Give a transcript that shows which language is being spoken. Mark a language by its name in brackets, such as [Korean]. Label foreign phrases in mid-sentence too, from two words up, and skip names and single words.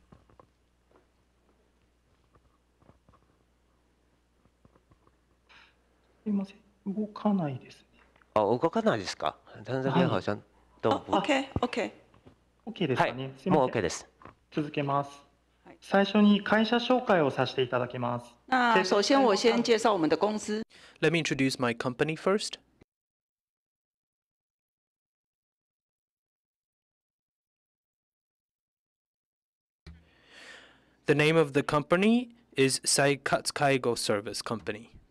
[Japanese] すみません、動かないですね。動かないですか。 OK。 OK ですかね。はい、もう OK です。続けます。最初に会社紹介をさせていただきます。 [Chinese] 那首先我先介绍我们的公司。 [English] Let me introduce my company first. The name of the company is Seikatsu Kaigo Service Company.